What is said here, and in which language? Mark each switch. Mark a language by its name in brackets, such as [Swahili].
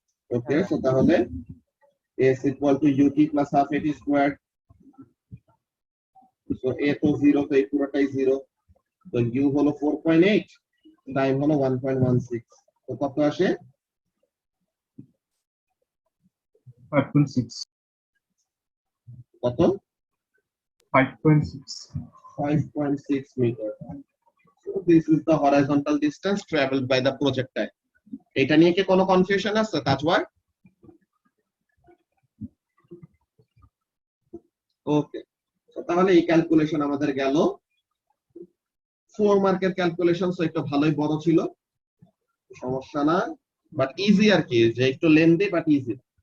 [Bangla] ওকে, so তাহলে [English] s equal to ut plus half at squared. [Bangla] So a তো 0, তো এই পুরোটাই 0, তো u হলো 4.8, টাইম হলো 1.16, তো কত আসে? 5.6. কত? 5.6. [English] 5.6 meter. So this is the horizontal distance traveled by the projectile. [Bangla] এটা নিয়ে কি কোনো কনফিউশন আছে তাজওয়ার? ওকে, তো তাহলে এই ক্যালকুলেশন আমাদের গেল। 4 মার্কের ক্যালকুলেশন, সো একটু ভালোই বড় ছিল, সমস্যা না, বাট ইজি আর কি, যে একটু লেন্দি বাট ইজি।